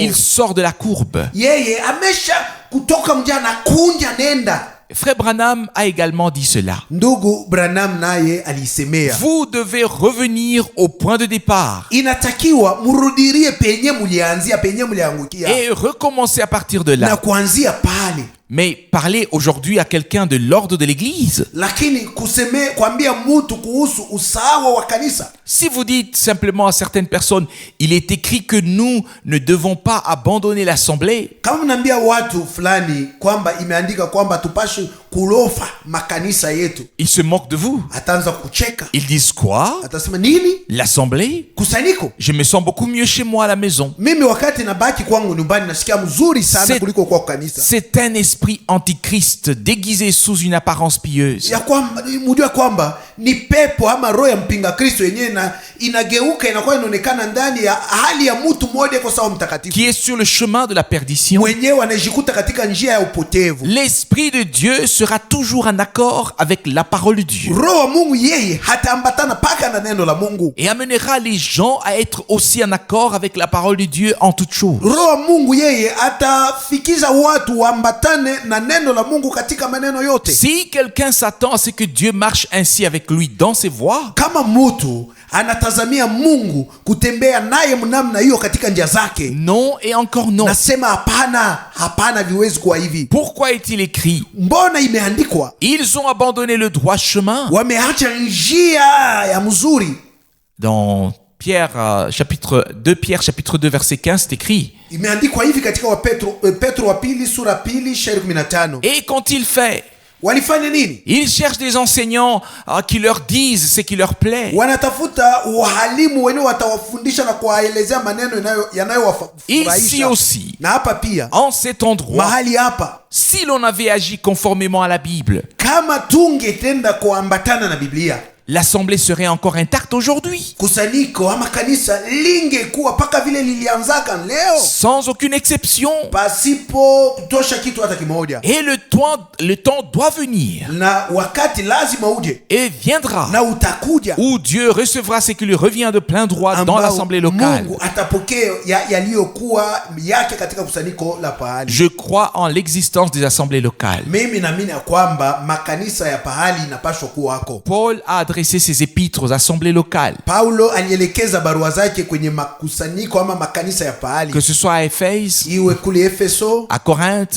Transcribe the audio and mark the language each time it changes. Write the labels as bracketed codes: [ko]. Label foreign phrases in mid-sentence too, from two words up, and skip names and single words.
[fr] Il sort de la courbe. [sw] Yeye amesha kutoka mjana kunja nenda. [fr] Frère Branham a également dit cela. [sw] Ndugu Branham naye alisemea, [fr] Vous devez revenir au point de départ [sw] inatakiwa murudirie penye mulianzia, penye muliangukia, [fr] et recommencer à partir de [sw] na [fr] là. [sw] kuanzia pale. [fr] Mais parler aujourd'hui à quelqu'un de l'ordre de l'Église, [sw] Lakini kuambia mtu kuhusu usawa wa kanisa, [fr] si vous dites simplement à certaines personnes, il est écrit que nous ne devons pas abandonner l'assemblée, [sw] kama mnaambia watu fulani kwamba imeandika kwamba tupashi kulofa makanisa yetu, [fr] ils se moquent de vous. [sw] ataanza kucheka, [fr] Ils disent quoi? [sw] atasema nini? [fr] L'assemblée? [sw] Kusanyiko? [fr] Je me sens beaucoup mieux chez moi à la maison. [sw] Mimi wakati nabaki kwangu nyumbani nasikia mzuri sana kuliko kwa kanisa. [fr] C'est un esprit antichrist déguisé sous une apparence pieuse. [sw] Ya kwamba mjua kwamba ni pepo ama roho ya mpinga Kristo yenyewe na inageuka inakuwa inaonekana ndani ya hali ya mtu mmoja kwa sawa mtakatifu, [fr] Qui est sur le chemin de la perdition. [sw] mwenyewe anajikuta katika njia ya upotevu. [fr] L'esprit de Dieu sera toujours en accord avec la parole de Dieu [sw] Roho wa Mungu yeye hataambatana paka na neno la Mungu. [fr] et amènera les gens à être aussi en accord avec la parole de Dieu en toutes choses. [sw] Roho wa Mungu yeye atafikiza watu waambatane na neno la Mungu katika maneno yote. [fr] Si quelqu'un s'attend à ce que Dieu marche ainsi avec lui dans ses voies, [sw] Kama mtu anatazamia Mungu kutembea naye mnamna hiyo katika njia zake, [fr] non et encore non. [sw] nasema hapana, hapana, viwezi kuwa hivi. [fr] Pourquoi est-il écrit? [sw] Mbona imeandikwa [fr] Ils ont abandonné le droit chemin. [sw] wameacha njia ya mzuri. [fr] Dans chapitre 2 verset 15, c'est écrit. [sw] Imeandikwa hivi katika Petro wa pili sura pili shairi 15. [fr] Et qu'ont-ils fait? [sw] Walifanya nini? [fr] Ils cherchent des enseignants qui leur disent ce qui leur plaît. [sw] Wanatafuta walimu wenyewe watawafundisha na kuwaelezea maneno [fr] Ici [sw] yanayowafurahisha. [fr] aussi, [sw] Na hapa pia [fr] en cet endroit, [sw] mahali hapa, [fr] si l'on avait agi conformément à la Bible, [sw] kama tungetenda kuambatana na Biblia, [fr] l'assemblée serait encore intacte aujourd'hui, [sw] kusanyiko ama kanisa lingekuwa paka vile lilianzaka leo, [fr] sans aucune exception. [sw] pasipo kutosha kitu hata kimoja. [fr] Et le temps doit venir [sw] Na wakati lazima uje [fr] et viendra [sw] na utakuja, [fr] où Dieu recevra ce qui lui revient de plein droit dans [sw] ambao [fr] l'assemblée locale. [sw] Mungu atapokea yaliyokuwa yake katika kusanyiko la pahali. [fr] Je crois en l'existence des assemblées locales. [sw] Mimi naamini ya kwamba makanisa ya pahali inapaswa kuwako. [fr] Paul a adressé ses épîtres aux assemblées locales, [sw] Paulo alielekeza barua zake kwenye makusanyiko ama makanisa ya pahali, [fr] que ce soit à Éphèse, [sw] iwe kule Efeso, [fr] à Corinthe